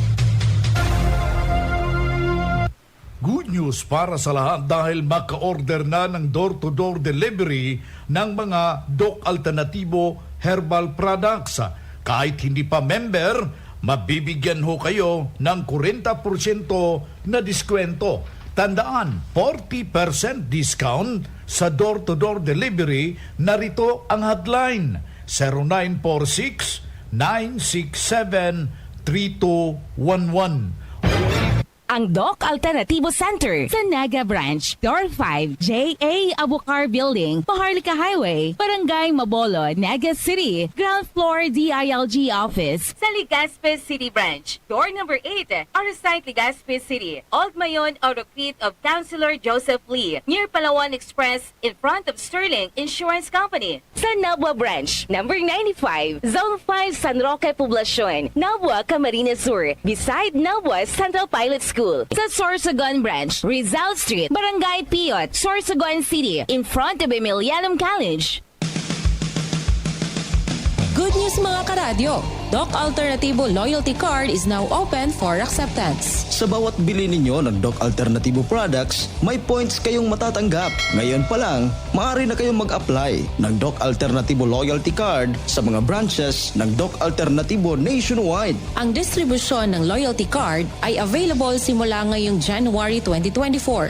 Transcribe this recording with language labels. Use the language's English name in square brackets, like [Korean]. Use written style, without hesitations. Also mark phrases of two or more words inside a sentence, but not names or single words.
[English] Good news [Filipino] para sa lahat dahil maka-order na ng [English] door-to-door delivery [Filipino] ng mga Doc Alternativo herbal products. Kahit hindi pa member, mabibigyan ho kayo ng 40% na diskwento. Tandaan, 40% discount sa [English] door-to-door delivery. [Filipino] Narito ang hotline 0946-967-3211. Ang Doc Alternativo Center sa Naga Branch, Door 5, J.A. [English] Abucar Building, Paharlika Highway, Barangay Mabolo, Naga City, Ground Floor DILG Office, sa Legazpi City Branch, Door number 8, Arsite Legazpi City, Old Mayon Autocrete of Councilor Joseph Lee, near Palawan Express, in front of Sterling Insurance Company. [Filipino] Sa Nabwa Branch, number 95, Zone 5, San Roque Poblacion, Nabwa, Camarines Sur, beside Nabwa Central Pilot School. Sa Sorsogon Branch, Rizal Street, Barangay Piot, Sorsogon City, [English] in front of Emilianum College. Good news [Filipino] mga karadyo! [English] Doc Alternativo Loyalty Card is now open for acceptance. [Filipino] Sa bawat bili ninyo ng Doc Alternativo products, may points kayong matatanggap. Ngayon pa lang, maaari na kayong mag-apply ng Doc Alternativo Loyalty Card sa mga branches ng Doc Alternativo nationwide. Ang distribusyon ng Loyalty Card ay available simula ngayong January 2024.